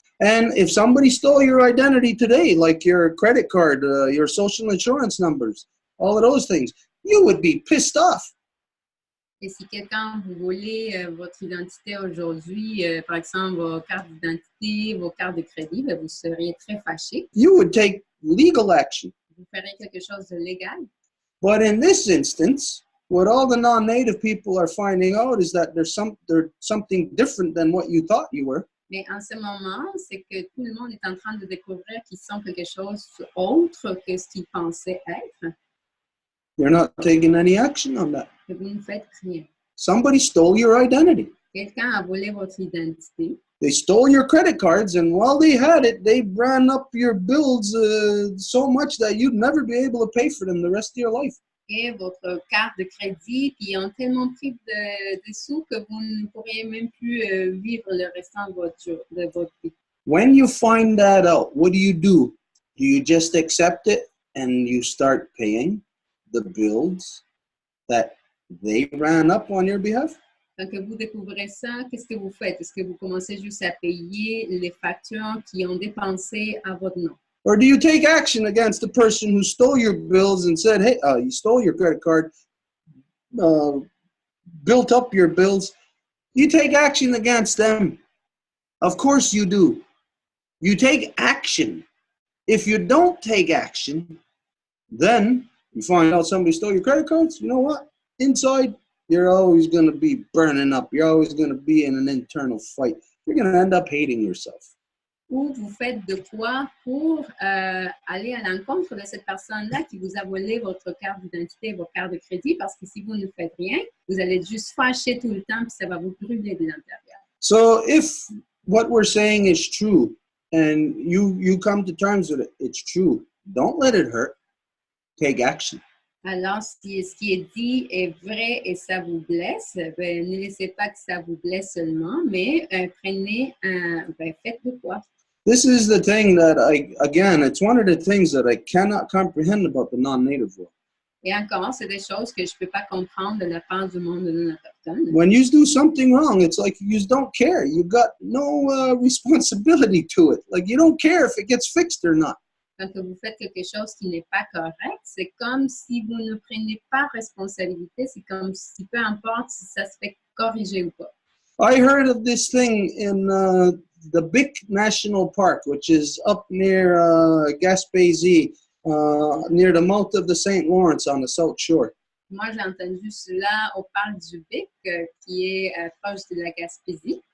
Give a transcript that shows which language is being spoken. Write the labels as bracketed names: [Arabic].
[English] And if somebody stole your identity today, like your credit card, your social insurance numbers, all of those things, you would be pissed off. [French] Et si quelqu'un vous volez votre identité aujourd'hui, par exemple vos cartes d'identité, vos cartes de crédit, bien, vous seriez très fâché. [English] You would take legal action. [French] Vous ferez quelque chose de légal. [English] But in this instance, what all the non-native people are finding out is that there's something different than what you thought you were. [French] Mais en ce moment, c'est que tout le monde est en train de découvrir qu'ils sont quelque chose autre que ce qu'ils pensaient être. [English] You're not taking any action on that. [French] Et vous ne faites rien. [English] Somebody stole your identity. [French] Quelqu'un a volé votre identité. [English] They stole your credit cards, and while they had it, they ran up your bills so much that you'd never be able to pay for them the rest of your life. [French] Et votre carte de crédit, puis ils ont tellement pris de sous que vous ne pourriez même plus vivre le restant de votre vie. [English] When you find that out, what do? Do you just accept it and you start paying the bills that they ran up on your behalf? [French] Quand que vous découvrez ça, qu'est-ce que vous faites? Est-ce que vous commencez juste à payer les factures qui ont dépensé à votre nom? [English] Or do you take action against the person who stole your bills and said, hey, you stole your credit card, built up your bills? You take action against them. Of course you do. You take action. If you don't take action, then you find out somebody stole your credit cards. You know what? Inside, you're always going to be burning up. You're always going to be in an internal fight. You're going to end up hating yourself. [French] Ou vous faites de quoi pour aller à l'encontre de cette personne-là qui vous a volé votre carte d'identité, votre carte de crédit, parce que si vous ne faites rien, vous allez être juste fâché tout le temps, puis ça va vous brûler de l'intérieur. [English] So if what we're saying is true, and you come to terms with it, it's true, don't let it hurt. Take action. [French] Alors, si ce qui est dit est vrai et ça vous blesse, ben, ne laissez pas que ça vous blesse seulement, mais faites de quoi. [English] This is the thing that it's one of the things that I cannot comprehend about the non-native world. [French] Et encore, c'est des choses que je ne peux pas comprendre de la part du monde non autochtone. [English] When you do something wrong, it's like you just don't care. You got no responsibility to it. Like you don't care if it gets fixed or not. [French] Quand vous faites quelque chose qui n'est pas correct, c'est comme si vous ne prenez pas responsabilité. C'est comme si, peu importe si ça se fait corriger ou pas. [English] I heard of this thing in the Bic National Park, which is up near Gaspésie, near the mouth of the St. Lawrence on the South Shore. [French] Moi, j'ai entendu cela au parc du Bic, qui est proche de la Gaspésie.